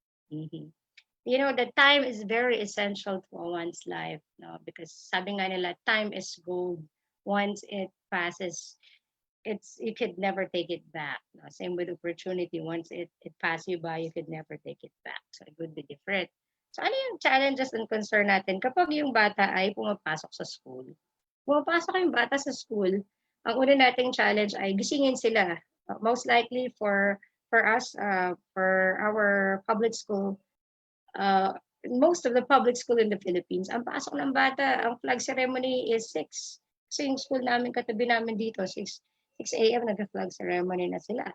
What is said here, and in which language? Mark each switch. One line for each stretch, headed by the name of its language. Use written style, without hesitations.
English: You know, the time is very essential to one's life. No? Because
Filipino: sabi nga nila,
English: time is gold. Once it passes, you could never take it back. No? Same with opportunity. Once it passes you by, you could never take it back. So it would be different.
Filipino: So ano yung
English: challenges and concern
Filipino: natin kapag yung bata ay pumapasok sa school? Pumapasok yung bata sa school, ang una nating challenge ay gisingin sila.
English: Most likely for us, for our public school, most of the public school in the Philippines,
Filipino: ang pasok ng bata,
English: ang flag ceremony is 6.
Filipino: Kasi yung school namin, katabi namin dito, 6 a.m. nag-flag ceremony na sila.